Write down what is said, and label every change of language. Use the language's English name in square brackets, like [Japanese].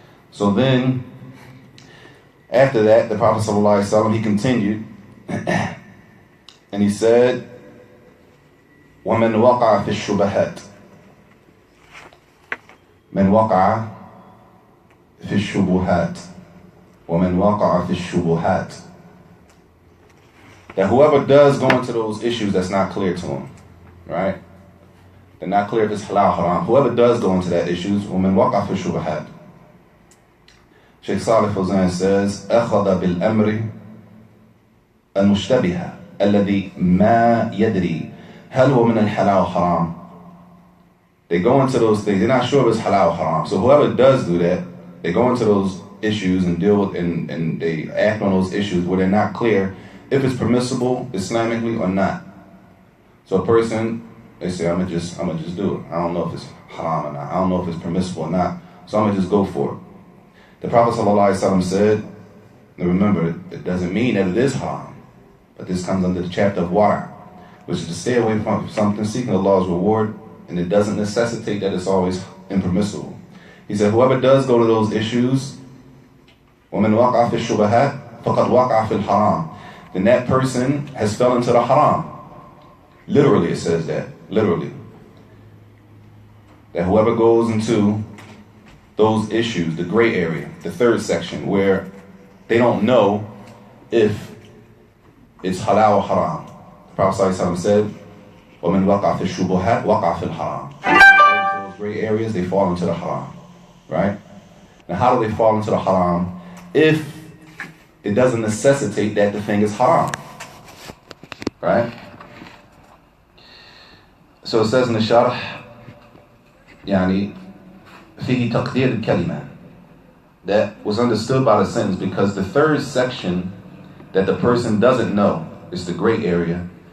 [English] So then, after that, the Prophet ﷺ, he continued, and he said, [Arabic] وَمَنْ وَقَعَ فِي الشُّبَهَاتِ [English] مَنْ وَقَعَ فِي الشُّبُهَاتِ وَمَنْ وَقَعَ فِي الشُّبُهَاتِ, that whoever does go into those issues that's not clear to him, right? They're not clear if it's halal or haram. Whoever does go into that issues, [Arabic] وَمَنْ وَقَعَ فِي الشُّبُهَاتِ. [English] Shaykh Salih Fawzan says, [Arabic] أَخَذَ بِالْأَمْرِ الْمُشْتَبِهَ الَّذِي مَا يَدْرِي هَلْ هُوَ مِنَ الْحَلَالِ وَحَرَامِ. [English] They go into those things, they're not sure if it's halal or haram. So whoever does do that, they go into those issues and deal with and they act on those issues where they're not clear if it's permissible Islamically or not. So a person, they say, I'm gonna just do it. I don't know if it's haram or not. I don't know if it's permissible or not. So I'm gonna just go for it. The Prophet ﷺ said, and remember, it doesn't mean that it is haram, but this comes under the chapter of wara', which is to stay away from something seeking Allah's reward, and it doesn't necessitate that it's always impermissible. He said, whoever does go to those issues, [Arabic] وَمَنْ وَقَعَ فِي الشُّبَهَاتِ فَقَدْ وَقَعَ فِي الْحَرَامِ, [English] then that person has fell into the haram. Literally it says that, literally. That whoever goes into those issues, the gray area, the third section, where they don't know if it's halal or haram. The Prophet ﷺ said, [Arabic] وَمَنْ وَقَعَ فِي الشُّبُهَاتِ وَقَعَ فِي الْحَرَامِ. [English] Those gray areas, they fall into the haram, right? Now how do they fall into the haram? If it doesn't necessitate that the thing is haram, right? So it says in the Sharh, [Arabic] يعني فيه تقدير الكلمة, [English] that was understood by the sentence because the third section that the person doesn't know is the gray area.